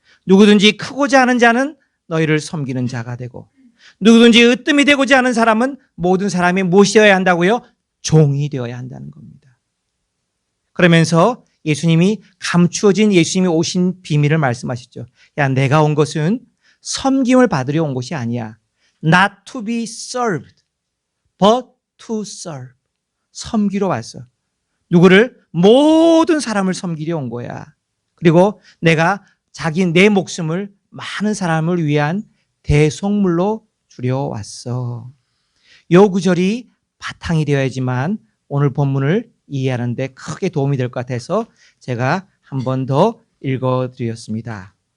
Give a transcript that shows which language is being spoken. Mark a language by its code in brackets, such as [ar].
[ko] 누구든지 크고자 하는 자는 너희를 섬기는 자가 되고, 누구든지 으뜸이 되고자 하는 사람은 모든 사람이 무엇이어야 한다고요? 종이 되어야 한다는 겁니다. 그러면서 예수님이 감추어진 예수님이 오신 비밀을 말씀하셨죠. 야, 내가 온 것은 섬김을 받으려 온 것이 아니야. [en] Not to be served, but to serve. [ko] 섬기러 왔어. 누구를? 모든 사람을 섬기려 온 거야. 그리고 내가 내 목숨을 많은 사람을 위한 대속물로 주려 왔어. 요 구절이 바탕이 되어야지만 오늘 본문을 이해하는 데 크게 도움이 될 것 같아서 제가 한 번 더 읽어드렸습니다.